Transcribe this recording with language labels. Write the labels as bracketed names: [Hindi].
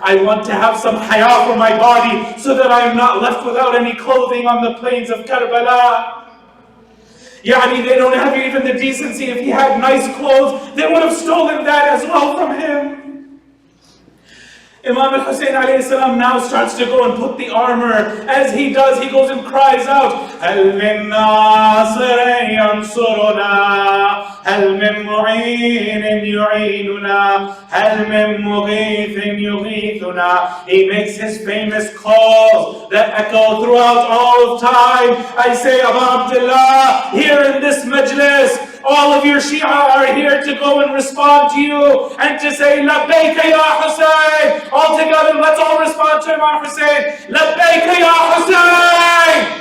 [English] I want to have some haya for my body so that I am not left without any clothing on the plains of Karbala. Yani, they don't have even the decency. If he had nice clothes, they would have stolen that as well from him. Imam al-Hussein alayhi salam now starts to go and put the armor. As he does, he goes and cries out, [Arabic] هَلْ مِن نَاصِرٍ يَنْصُرُنَا هَلْ مِن مُعِينٍ يُعِينُنَا هَلْ مِن مُغِيثٍ يُغِيثُنَا. [English] He makes his famous calls that echo throughout all of time. I say, Abu Abdullah, here in this majlis, all of your Shīʿā are here to go and respond to you and to say, Labbayka ya Hussein. All together, let's all respond to Imam Hussein. Labbayka ya Hussein.